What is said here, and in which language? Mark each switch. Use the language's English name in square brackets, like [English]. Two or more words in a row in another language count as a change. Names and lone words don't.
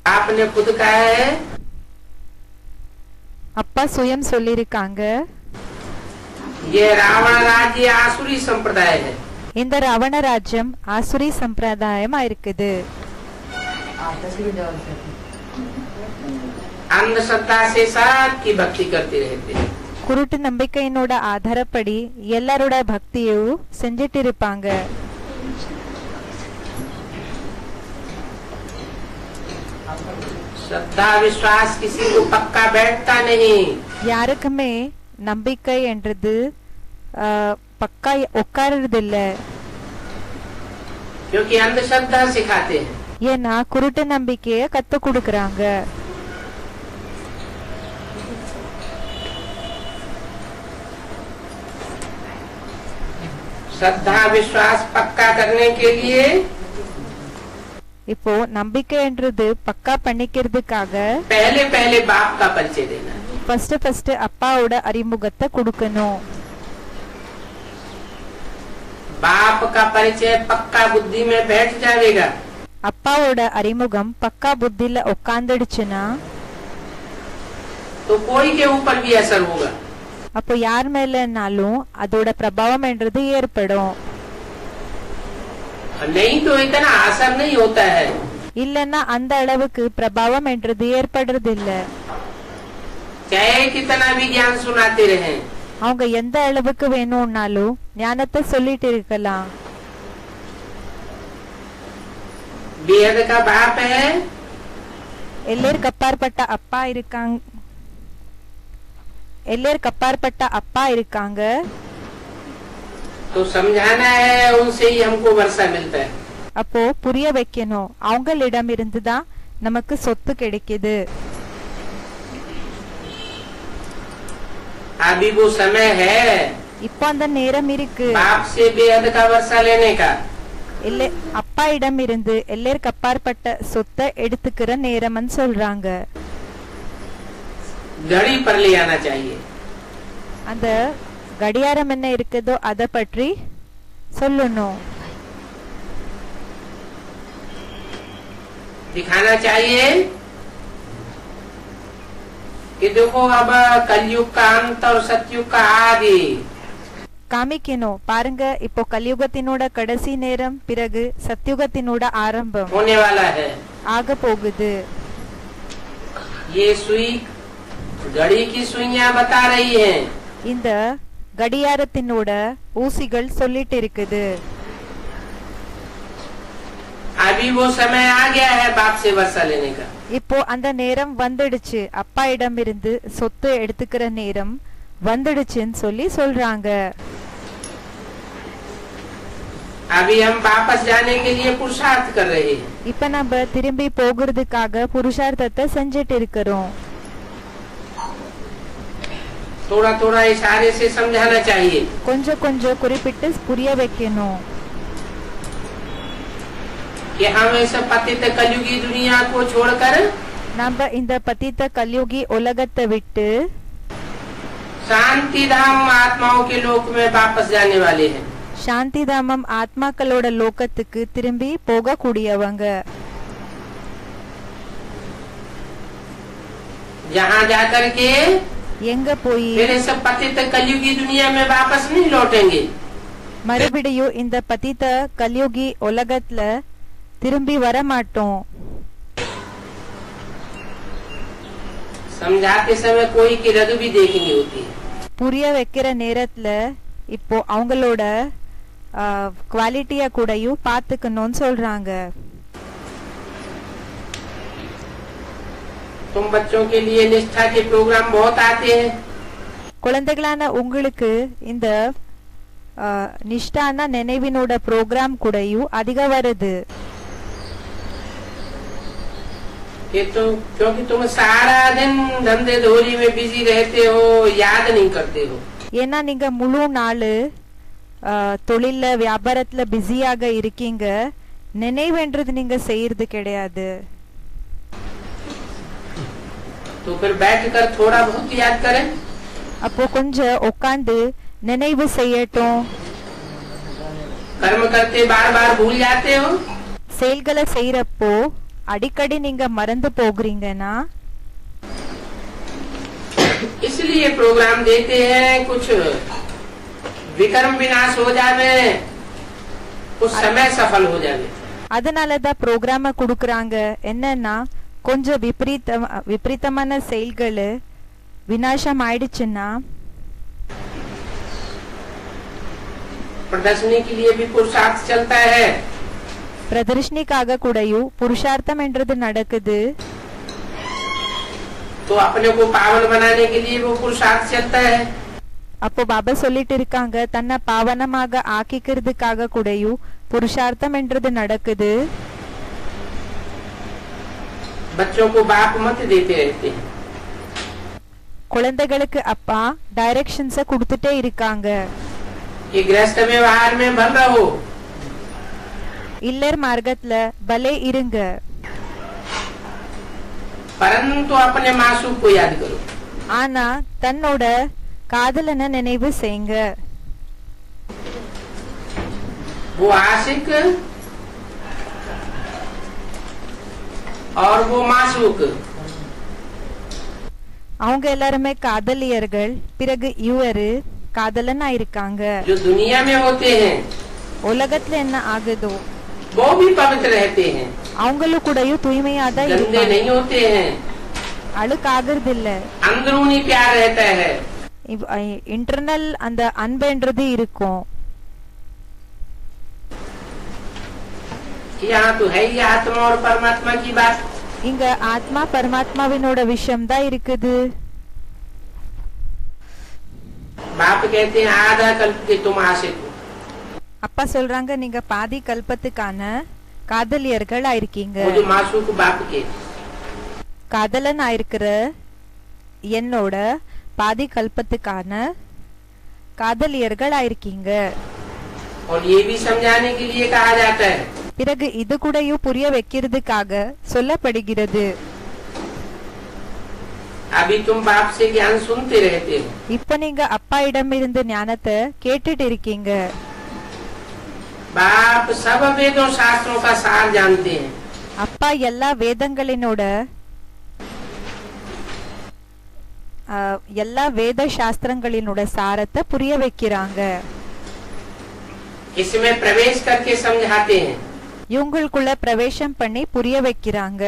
[Hindi] आपने खुद कहा है, [Tamil] அப்பா சுயம் சொல்லிருக்காங்க, [Hindi] ये रावण राज्य आसुरी संप्रदाय है। [Tamil] இந்த ராவண ராஜ்யம் ஆசுரி சம்பிரதாயமா இருக்குது. [Hindi] अंधश्रद्धा से सबकी भक्ति करते रहते हैं। [Tamil] குருட்டு நம்பிக்கையினோட ஆதாரப்படி எல்லாரோட பக்தியும் செஞ்சிட்டு இருப்பாங்க. [Hindi] श्रद्धा विश्वास किसी को पक्का बैठता नहीं। [Tamil] யாருக்குமே நம்பிக்கை என்றது பக்கா உட்காரதில்ல. [Hindi] क्योंकि अंधश्रद्धा सिखाते हैं। [Tamil] ஏன்னா குருட்டு நம்பிக்கைய கத்து கொடுக்கறாங்க. [Hindi] श्रद्धा विश्वास पक्का करने के लिए [Tamil] இப்போ நம்பிக்கை என்றது பக்கா பண்ணிக்கிறதுக்காக [Hindi] पहले पहले बाप का परिचय देना है। [Tamil] ஃபர்ஸ்ட் அப்பாவோட அறிமுகத்தை கொடுக்கணும். [Hindi] बाप का परिचय पक्का बुद्धि में बैठ जाएगा। [Tamil] அப்பாவோட அறிமுகம் பக்கா புத்தில உட்கார்ந்துடுச்சுன்னா [Hindi] तो कोई के ऊपर भी असर होगा। [Tamil] அப்போ யார் மேலனாலும் அதோட பிரபாவம் என்றது ஏற்படும். [Hindi] नहीं तो इतना असर नहीं होता है। [Tamil] இல்லன்னா அந்த அளவுக்கு பிரபாவம் என்றது ஏற்படுறது இல்ல. [Hindi] चाहे कितना भी ज्ञान सुनाते रहे, [Tamil] அவங்க எந்த அளவுக்கு வேணும்னாலும் ஞானத்தை சொல்லிட்டு இருக்கலாம். [Hindi] बेहद का बाप है, [Tamil] எல்லேருக்கு அப்பாற்பட்ட அப்பா இருக்காங்க. எல்லேருக்கு அப்பாற்பட்ட அப்பா இருக்காங்க. [Hindi] तो समझाना है, उनसे ही हमको वर्षा मिलता है। [Tamil] அப்போ புரிய வைக்கணும், அவங்களிடம் இருந்துதான் நமக்கு சொத்து கிடைக்குது. [Hindi] अभी वो समय है [Tamil] இப்போ அந்த நேரம் இருக்கு [Hindi] बाप से बेहद का वर्षा लेने का। [Tamil] அப்பா இடம் இருந்து எல்லேருக்கு அப்பாற்பட்ட சொத்தை எடுத்துக்கிற நேரம்னு சொல்றாங்க. [Hindi] घड़ी पर ले आना चाहिए। [Tamil] அந்த கடியாரம் என்ன இருக்குதோ அத பற்றி சொல்லணும். [Hindi] दिखाना चाहिए कि देखो अब कलयुग का अंत और सतयुग का आदि। [Tamil] காமிக்கணும், பாருங்க இப்போ கலியுகத்தினோட கடைசி நேரம், பிறகு சத்யுகத்தினோட ஆரம்பம் [Hindi] होने वाला है। [Tamil] ஆக போகுது. [Hindi] ये सुई घड़ी की सुइयां बता रही हैं। [Tamil] இந்த கடியாரத்தினோட ஊசிகள் சொல்லிட்டு இருக்குது. [Hindi] अभी वो समय आ गया है बाप से वर्षा लेने का। [Tamil] இப்போ அந்த நேரம் வந்துடுச்சு, அப்பா இடம் இருந்து சொத்து எடுத்துக்கிற நேரம் வந்துடுச்சுன்னு சொல்லி சொல்றாங்க. [Hindi] अभी हम वापस जाने के लिए पुरुषार्थ कर रहे हैं। [Tamil] இப்ப நம்ம திரும்பி போகிறதுக்காக புருஷார்த்தத்தை செஞ்சிட்டு இருக்கிறோம். [Hindi] थोड़ा थोड़ा इशारे से समझाना चाहिए। [Tamil] கொஞ்சம் கொஞ்சம் குறிப்பிட்டு புரிய வைக்கணும். [Hindi] कि हम इस पतित कलयुगी दुनिया को छोड़कर [Tamil] நம்ம இந்த பतित கலியுகி உலகத்தை விட்டு [Hindi] शांति धाम आत्माओं के लोक में वापस जाने वाले हैं। [Tamil] சாந்தி தாமம் ஆத்மாக்களோட லோகத்துக்கு திரும்பி போக கூடியவங்க. [Hindi] जहाँ जाकर के [Tamil] எங்க போய் [Hindi] फिर इस पतित कलयुगी दुनिया में वापस नहीं लौटेंगे। [Tamil] மறுபடியும் இந்த பतित கலியுகி உலகத்துல திரும்பி வர மாட்டோம். [Hindi] समझाते समय कोई की रग भी देखनी होती है। [Tamil] புரிய வைக்கிற நேரத்துல இப்போ அவங்களோட குவாலிட்டிய கூடயும் பாத்துக்கணும்னு சொல்றாங்க. [Hindi] तुम बच्चों के लिए निष्ठा के प्रोग्राम बहुत आते हैं। [Tamil] குழந்தைகளான உங்களுக்கு இந்த நிஷ்டான நினைவினோட ப்ரோக்ராம் கூடயும் அதிக வருது. [Hindi] क्योंकि तुम सारा दिन धंधे धोरी में बिजी रहते हो, याद नहीं करते हो। [Tamil] ஏன்னா நீங்க முழு நாள் தொழில வியாபாரத்துல பிஸியாக இருக்கீங்க, நினைவுன்றது நீங்க செய்யறது கிடையாது. [Hindi] तो फिर बैठकर थोड़ा बहुत याद करें। [Tamil] அப்போ கொஞ்சம் உட்கார்ந்து நினைவு செய்யட்டும். [Hindi] कर्म करते बार बार भूल जाते हो। [Tamil] செயல்களை செய்யறப்போ அடிக்கடி நீங்க மறந்து போகிறீங்கன்னா [Hindi] इसलिए प्रोग्राम देते हैं, कुछ विक्रम विनाश हो जावे, कुछ समय सफल हो जावे। [Tamil] அதனாலதான் ப்ரோக்ராம குடுக்கறாங்க. என்னன்னா கொஞ்சம் விபரீதமான செயல்கள் விநாசம் ஆயிடுச்சுன்னா [Hindi] प्रदर्शनी के लिए भी पुरुषार्थ चलता है, [Tamil] பிரதர்ஷனிக்காக கூடயும் புருஷார்த்தம் என்றது நடக்குது. [Hindi] तो अपने को पावन बनाने के लिए वो पुरुषार्थ चलता है। [Tamil] அப்போ பாபா சொல்லிட்டு இருக்காங்க, தன்னை பாவனமாக ஆக்கிக்கிறதுக்காக கூடயும் புருஷார்த்தம் என்றது நடக்குது. [Hindi] बच्चों को बाप मत देते रहते हैं, [Tamil] குழந்தைகளுக்கு அப்பா டைரக்ஷன்ஸ கொடுத்துட்டே இருக்காங்க. [Hindi] कि गृहस्थ व्यवहार में भल रहो, [Tamil] இல்லர் மார்க்கத்துல பலே இருங்க, [Hindi] परंतु अपने मासूक को याद करो। [Tamil] ஆனா தன்னோட காதலனை நினைவு செய்யுங்க. [Hindi] वो आशिक और वो मासूक, [Tamil] அவங்க எல்லாருமே காதலியர்கள், பிறகு இவரு காதலனா இருக்காங்க. [Hindi] जो दुनिया में होते हैं [Tamil] உலகத்துல என்ன ஆகுதோ [Hindi] वो भी पवित्र रहते हैं, [Tamil] அவங்களும் கூடயும் தூய்மையாதான் [Hindi] गंदे [Tamil] இருப்பாங்க, [Hindi] नहीं होते हैं, [Tamil] அழுக்காகிறது இல்ல. [Hindi] अंदरूनी प्यार रहता है। [Tamil] இன்டர்னல் அந்த அன்புன்றது இருக்கும். [Hindi] यहाँ तो है ही आत्मा और परमात्मा की बात। [Tamil] இங்க ஆத்மா பரமாத்மாவினோட விஷயம் தான் இருக்குது. [Hindi] बाप कहते हैं आधा कल्प के तुम आशिक हो, [Tamil] அப்பா சொல்றாங்க, நீங்க பாதி கல்பத்துக்கான காதலியர்கள் ஆயிருக்கீங்க. [Hindi] वो जो मासूक बाप के, [Tamil] காதலன் ஆயிருக்கிற என்னோட பாதி கல்பத்துக்கான காதலியர்கள் ஆயிருக்கீங்க. [Hindi] और ये भी समझाने के लिए कहा जाता है, [Tamil] பிறகு இது கூடயும் புரிய வைக்கிறதுக்காக சொல்லப்படுகிறது. [Hindi] अभी तुम बाप से ज्ञान सुनते रहते हो, [Tamil] இப்ப நீங்க அப்பா இடமிருந்து ஞானத்தை கேட்டுட்டு இருக்கீங்க. [Hindi] बाप सब वेदों शास्त्रों का सार जानते हैं, [Tamil] அப்பா எல்லா வேதங்களினோட எல்லா வேத சாஸ்திரங்களினோட சாரத்தை புரிய வைக்கிறாங்க. [Hindi] इसमें प्रवेश करके समझाते हैं। [Tamil] இவங்களுக்குள்ள பிரவேசம் பண்ணி புரிய வைக்கிறாங்க.